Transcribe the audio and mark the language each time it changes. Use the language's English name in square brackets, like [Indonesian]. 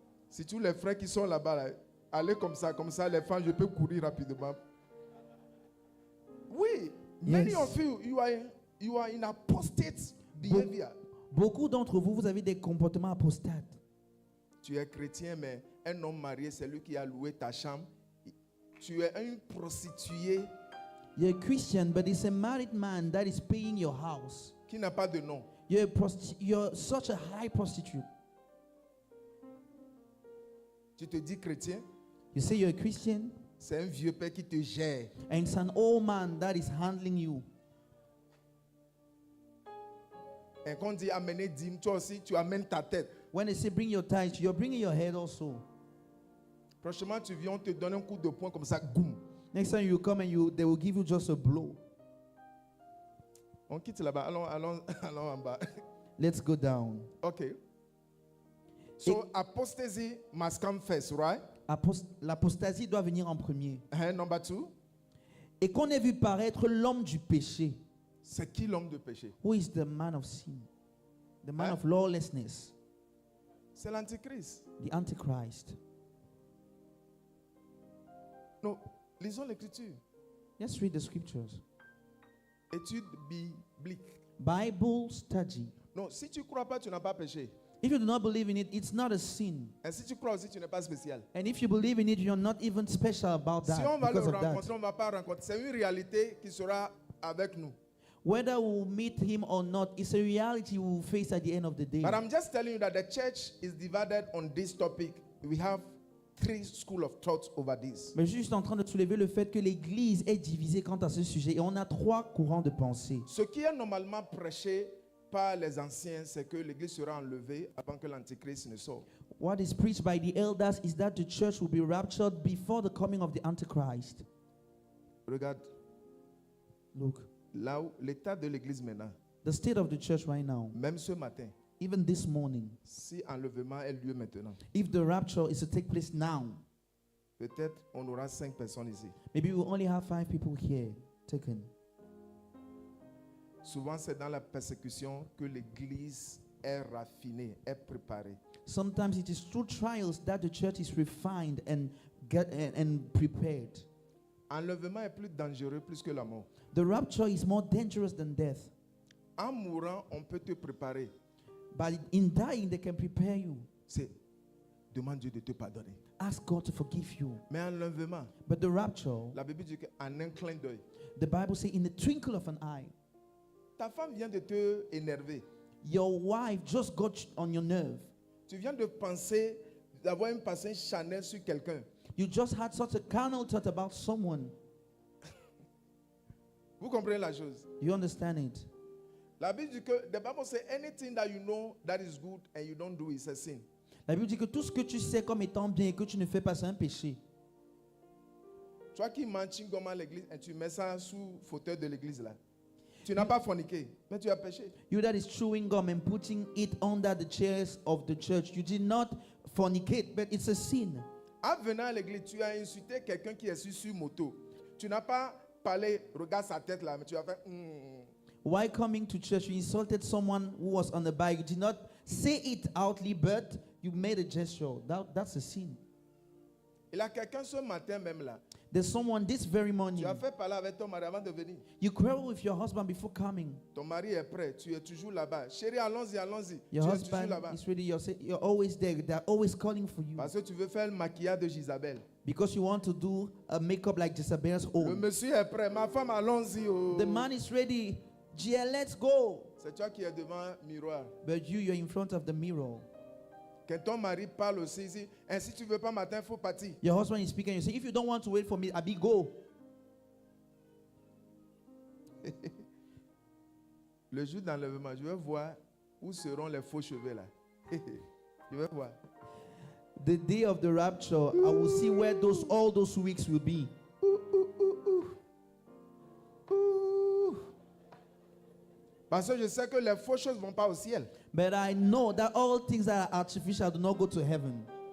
[French] Si tous les frères qui sont là-bas, là, allez comme ça, les femmes, je peux courir rapidement. Oui, [English] many Yes. of you, you are in apostate behavior. [French] Beaucoup d'entre vous, vous avez des comportements apostates. Tu es chrétien, mais un homme marié, c'est lui qui a loué ta chambre. Tu es une prostituée [English] You're a Christian, but it's a married man that is paying your house. [French] qui n'a pas de nom. [English] You're such a high prostitute. [French] Tu te dis chrétien, [English] You say you're a Christian, [French] C'est un vieux père qui te gère. [English] And it's an old man that is handling you. [French] Et quand on dit amener dîme, toi aussi, tu amènes ta tête. [English] When they say bring your tithe, you're bringing your head also. [French] Franchement, tu viens, on te donne un coup de poing comme ça. Goum. [English] Next time you come and they will give you just a blow. [French] On quitte là-bas. Allons en bas. [English] Let's go down. Okay. So apostasy must come first, right? [French] L'apostasie doit venir en premier. [English] Number 2. [French] Et qu'on ait vu paraître l'homme du péché. C'est qui l'homme de péché? [English] Who is the man of sin? The man Hein? of lawlessness. [French] C'est l'antichrist. [English] The Antichrist. [French] Non, lisons l'écriture. [English] Let's read the scriptures. [French] Étude biblique. [English] Bible study. [French] Non, si tu ne crois pas, tu n'as pas péché. [English] If you do not believe in it, it's not a sin. [French] Et si tu crois aussi, tu n'es pas spécial. [English] And if you believe in it, you're not even special about [French] Si [English] that [French] on va le [English] because of [French] rencontrer, [English] that. [French] on ne va pas rencontrer. C'est une réalité qui sera avec nous. [English] Whether we'll meet him or not, it's a reality we will face at the end of the day. But I'm just telling you that the church is divided on this topic. We have 3 schools of thought over this. [French] Mais je suis juste en train de soulever le fait que l'Église est divisée quant à ce sujet et on a 3 courants de pensée. Ce qui est normalement prêché par les anciens, c'est que l'Église sera enlevée avant que l'Antichrist ne sorte. [English] What is preached by the elders is that the church will be raptured before the coming of the Antichrist. [French] Regarde, [English] Look, [French] là où l'état de l'Église maintenant, [English] the state of the church right now, [French] même ce matin, [English] even this morning, [French] si enlèvement a lieu maintenant, [English] if the rapture is to take place now, [French] peut-être on aura 5 personnes ici. [English] maybe we'll only have 5 people here taken. [French] Souvent, c'est dans la persécution que l'Église est raffinée, est préparée. [English] Sometimes it is through trials that the church is refined and prepared. [French] Enlèvement est plus dangereux plus que la mort. [English] The rapture is more dangerous than death. [French] En mourant, on peut te préparer. [English] But in dying, they can prepare you. [French] C'est demande Dieu de te pardonner. [English] Ask God to forgive you. [French] Mais enlèvement, [English] But the rapture, [French] la Bible dit qu'en un clin d'œil, [English] the Bible says, in the twinkle of an eye, [French] ta femme vient de te énerver. [English] your wife just got on your nerve. [French] Tu viens de penser, d'avoir une pensée charnelle sur quelqu'un. [English] You just had such a carnal thought about someone. [French] Vous comprenez la chose? [English] You understand it? [French] La Bible dit que, [English] the Bible says, anything that you know that is good and you don't do is a sin. [French] La Bible dit que tout ce que tu sais comme étant bien et que tu ne fais pas, c'est un péché. Toi qui manges gomme à l'église et tu mets ça sous fauteuil de l'église là. Tu n'as pas forniqué, mais tu as péché. [English] You that is chewing gum and putting it under the chairs of the church, you did not fornicate, but it's a sin. [French] En venant à l'église, tu as insulté quelqu'un qui est sur moto. Tu n'as pas parlé, regarde sa tête là, mais tu as fait. [English] While coming to church, you insulted someone who was on the bike. You did not say it outly, but you made a gesture. That's a sin. [French] Il y a quelqu'un ce matin même là. [English] There's someone this very morning. [French] Tu as fait parler avec ton mari avant de venir. [English] You quarrel with your husband before coming. [French] Ton mari est prêt, tu es toujours là-bas. Chérie, allons-y, allons-y. [English] Your [French] Tu es toujours [English] husband [French] là-bas. [English] is ready. You're always there. They're always calling for you. [French] Parce que tu veux faire le maquillage de Jezabel. [English] Because you want to do a makeup like Jezebel's [French] Le [English] own. [French] monsieur est prêt. Ma femme, allons-y. Oh. [English] The man is ready. Yeah, let's go. [French] C'est toi qui es devant un miroir. [English] But you're in front of the mirror. [French] Quand ton mari parle aussi, ici, et si tu ne veux pas matin, il faut partir. [English] Your husband is speaking. You say, if you don't want to wait for me, Abi, go. [French] Le jour d'enlèvement, je vais voir où seront les faux cheveux là. Je vais voir. [English] The day of the rapture, I will see where all those weeks will be. [French] Parce que je sais que les fausses choses ne vont pas au ciel. [English] But I know that all things that are artificial do not go to heaven.